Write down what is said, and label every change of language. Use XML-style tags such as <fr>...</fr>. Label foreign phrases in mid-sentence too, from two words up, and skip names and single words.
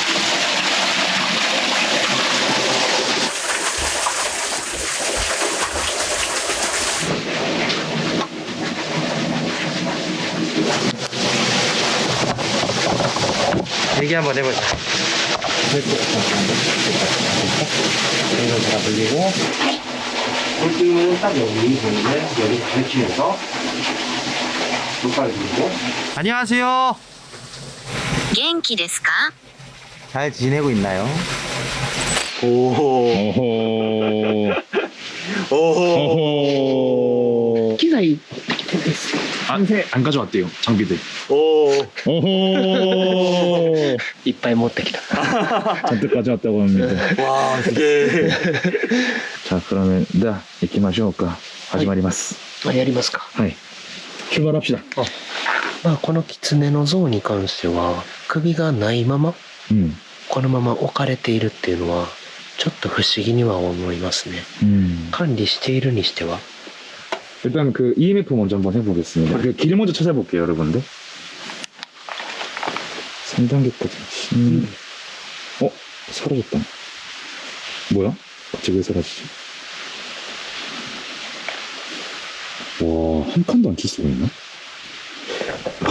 <ko>얘기 한번 해보자. 이거 다 돌리고 꼴등은 딱 여기 보이는데 여기 가르치면서 안녕하세요.</ko> <ja>元気ですか?</ja> <ko>잘 지내고 있나요? 오호. 오호. 기사이 안 가져왔대요 장비들. 오. 오호.</ko> <ja>いっぱい持ってきた。</ja> <ko>잔뜩 가져왔다고 합니다. 와, 이게. 자 그러면 行きましょうか.</ko> <ja>始まります. やりますか。</ja> <ko>출발합시다.</ko> <ja>まあこの狐の像に関しては首がないままこのまま置かれているっていうのはちょっと不思議には思いますね。管理しているにしては</ja> <ko>일단 그 EMF 먼저 한번 해보겠습니다. 그 길 먼저 찾아볼게요, 여러분들. 3단계까지. 사라졌다. 뭐야? 갑자기 왜 사라지지? 와, 한 칸도 안 킬 수가 있나?</ko>